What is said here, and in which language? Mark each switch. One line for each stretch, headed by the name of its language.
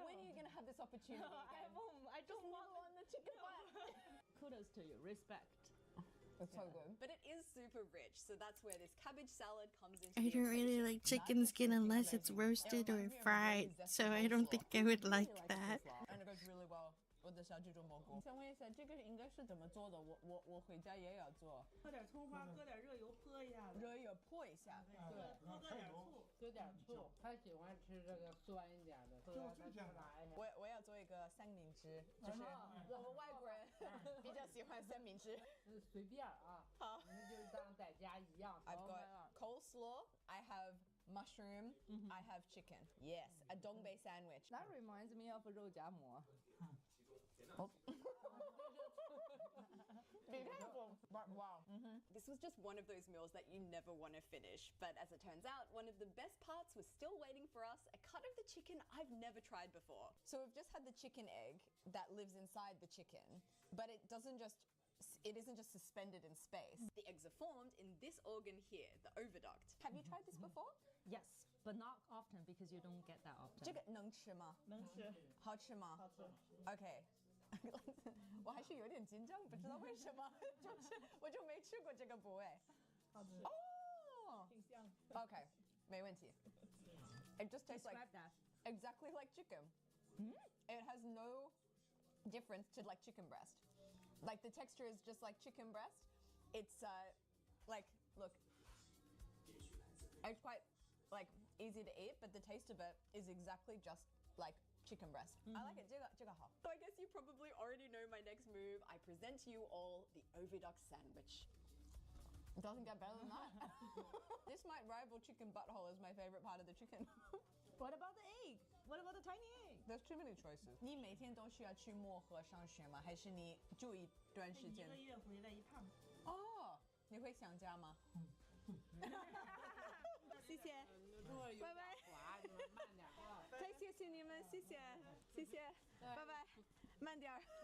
English: When are you going to have this opportunity again? I Just nibble on the chicken butt. Kudos to you. Respect. It's so good. But it is super rich. So that's where this cabbage salad comes into I don't really like chicken skin unless it's roasted or fried, so I don't think I would like that. And it goes really well with the
Chinese: 小鸡猪蘑菇。想问一下，这个应该是怎么做的？我回家也要做。搁点葱花，搁点热油泼一下子。热油泼一下。对，搁点醋，搁点醋。他喜欢吃这个酸一点的，所以他就拿一下。我要做一个三明治，就是我们外国人比较喜欢三明治。随便啊，好，你就当在家一样。
English: I've got coleslaw. I have mushroom. I have chicken. Yes, a dongbei sandwich. That reminds me of 肉夹馍。 Be careful. But wow. This was just one of those meals that you never want to finish. But as it turns out, one of the best parts was still waiting for us, a cut of the chicken I've never tried before. So we've just had the chicken egg that lives inside the chicken, but it isn't just suspended in space. The eggs are formed in this organ here, the oviduct. Have you tried this before? Yes, but not often because you don't get that often.
Chinese: 这个能吃吗？能吃。好吃吗？好吃。
English: Okay.
Chinese: 我还是有点紧张，不知道为什么，我就没吃过这个部位。好吃。哦，挺香。
English: Okay,
Chinese: 没问题。
English: It just tastes like that. exactly like chicken. It has no difference to like chicken breast. Like the texture is just like chicken breast. It's like look, it's quite like easy to eat, but the taste of it is exactly just like chicken breast. I like it.
Chinese: 这个好.
English: So I guess you probably already know my next move. I present to you all the oviduct sandwich. It doesn't get better than that. This might rival chicken butthole as my favorite part of the chicken. What about the egg? What about the tiny egg? There's too many choices.
Chinese: 你每天都需要去漠河上学吗？还是你住一段时间？ 1个月回来一趟。哦，你会想家吗？谢谢，拜拜。慢点啊！太谢谢你们，谢谢，谢谢，拜拜，慢点儿，